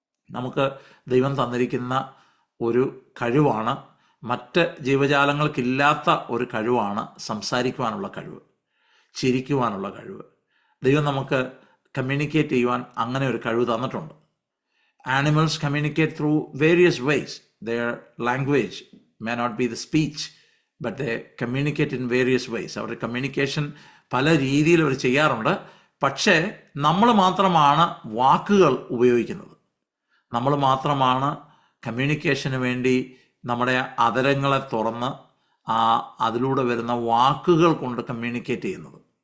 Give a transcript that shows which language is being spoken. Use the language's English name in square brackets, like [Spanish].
[Malayalam] നമുക്ക് ദൈവം തന്നിരിക്കുന്ന ഒരു കഴിവാണ്, മറ്റ് ജീവജാലങ്ങൾക്കില്ലാത്ത ഒരു കഴിവാണ് സംസാരിക്കുവാനുള്ള കഴിവ്, ചിരിക്കുവാനുള്ള കഴിവ്. ദൈവം നമുക്ക് കമ്മ്യൂണിക്കേറ്റ് ചെയ്യുവാൻ അങ്ങനെ ഒരു കഴിവ് തന്നിട്ടുണ്ട്. [English] Animals communicate through various ways. Their language may not be the speech, but they communicate in various ways. [Malayalam] അവരുടെ കമ്മ്യൂണിക്കേഷൻ പല രീതിയിൽ അവർ ചെയ്യാറുണ്ട്. പക്ഷേ നമ്മൾ മാത്രമാണ് വാക്കുകൾ ഉപയോഗിക്കുന്നത്. നമ്മൾ മാത്രമാണ് കമ്മ്യൂണിക്കേഷന് വേണ്ടി നമ്മുടെ അതരങ്ങളെ തുറന്ന് അതിലൂടെ വരുന്ന വാക്കുകൾ കൊണ്ട് കമ്മ്യൂണിക്കേറ്റ് ചെയ്യുന്നത്.